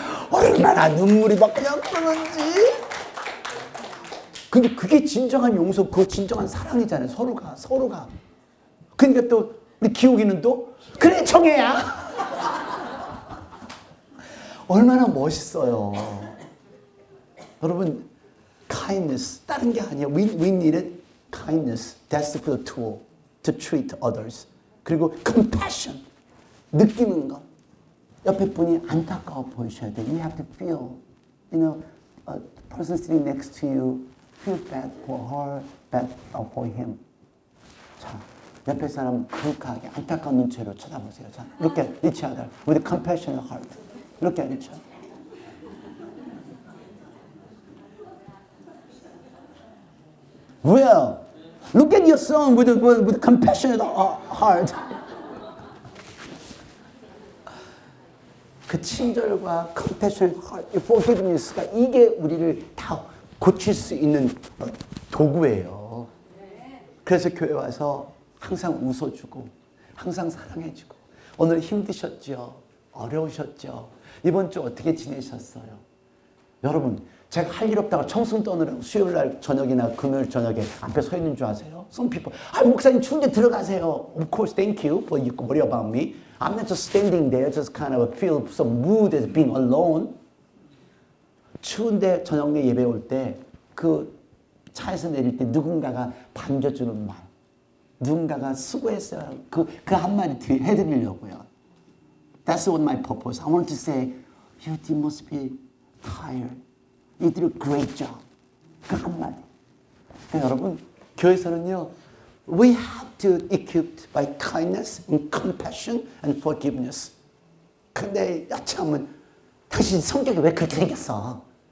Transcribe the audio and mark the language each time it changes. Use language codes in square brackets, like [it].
[ko] 얼마나 눈물이 막 그냥 흐르는지. 근데 그게 진정한 용서, 그거 진정한 사랑이잖아요. 서로가. 그러니까 또 우리 기욱이는 또 그래 정혜야. 얼마나 멋있어요. 여러분 kindness 다른 게 아니야. [en] We needed kindness. That's the tool to treat others. [ko] 그리고 compassion 느끼는 것. 옆에 분이 안타까워 보이셔야 돼. [en] You have to feel. A person sitting next to you. Feel bad for her, bad for him. [ko] 자, 옆에 사람 그윽하게 안타까운 눈치로 쳐다보세요. [en] 자, look at each other with a compassionate heart. Look at each other. Well, look at your son with a compassionate heart. [ko] 그 친절과 compassionate heart, forgiveness가 이게 우리를 다 고칠 수 있는 도구예요. 그래서 교회 와서 항상 웃어주고 항상 사랑해주고 오늘 힘드셨죠? 어려우셨죠? 이번 주 어떻게 지내셨어요? 여러분 제가 할 일 없다가 청순 떠느라고 수요일날 저녁이나 금요일 저녁에 앞에 서 있는 줄 아세요? Some people, 목사님 추운데 들어가세요. [en] Of course, thank you, but you can worry about me. I'm not just standing there, just kind of feel some mood as being alone. [ko] 추운데 저녁에 예배 올 때 그 차에서 내릴 때 누군가가 반겨주는 말, 누군가가 수고했어요. 그 한마디 해드리려고요. [en] That's what my purpose. I want to say, you must be tired. You did a great job. 그 한마디. 여러분, 교회에서는요, we have to equipped by kindness and compassion and forgiveness. [ko] 근데 여차하면 당신 성격이 왜 그렇게 생겼어?